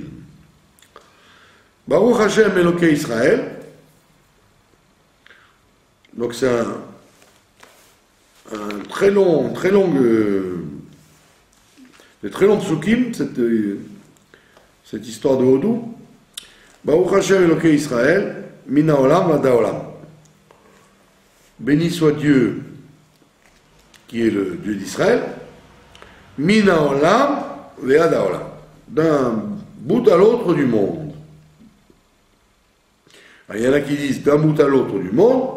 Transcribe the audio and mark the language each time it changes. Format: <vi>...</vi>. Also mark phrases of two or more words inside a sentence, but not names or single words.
<he>ברוך השם אלוקי ישראל.</he> <fr>Donc c'est un très long psukim, cette histoire de Hodou.</fr> <he>ברוך השם אלוקי ישראל מן העולם ועד העולם.</he> <fr>Béni soit Dieu, qui est le Dieu d'Israël,</fr> <he>מן העולם ועד העולם,</he> <fr>d'un bout à l'autre du monde. Alors, il y en a qui disent d'un bout à l'autre du monde.</fr>